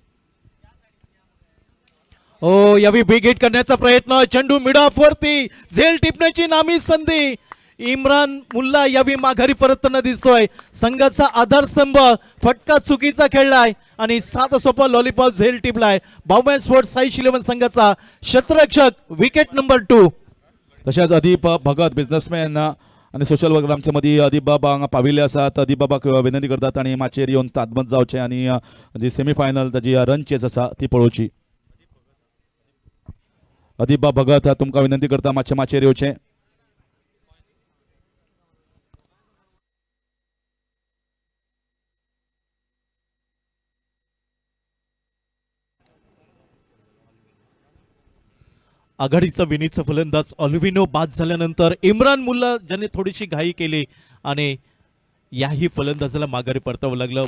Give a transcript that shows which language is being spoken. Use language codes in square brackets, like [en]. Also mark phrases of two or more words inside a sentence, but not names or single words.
[mr] ओ यावी बिग हिट करण्याचा प्रयत्न, चेंडू [en] mid off [mr] वरती, झेल टिपण्याची नामी संधी. इम्रान मुल्ला यावी माघारी परतताना दिसतोय. संघाचा आधारस्तंभ फटका चुकीचा खेळलाय आणि साधा सोपा लॉलीपॉप झेल टिपलाय. बावन्न स्पोर्ट्स साई 11 संघाचा क्षेत्ररक्षक [en] wicket number [mr] 2. [kok] तशेंच अदीप भगत बिझनेसमॅन आणि [en] social worker [kok] आमच्या मदीं अदीप बाबा हांगा पाविल्ले आसात. अदीप बाबाक विनंती करतात आणि माचयेर येवन तातमत जावचें आणि जी सेमीफायनल ताजी [en] run chase [kok] आसा ती पळोवची. अदीप बाबा भगत तुमकां विनंती करता मातशें माचयेर येवचें. [mr] आघाडीचा विनीतचा फलंदाज ऑल्विनो बाद झाल्यानंतर इम्रान मुल्ला ज्याने थोडीशी घाई केली आणि याही फलंदाजाला माघारी परतावं लागलं.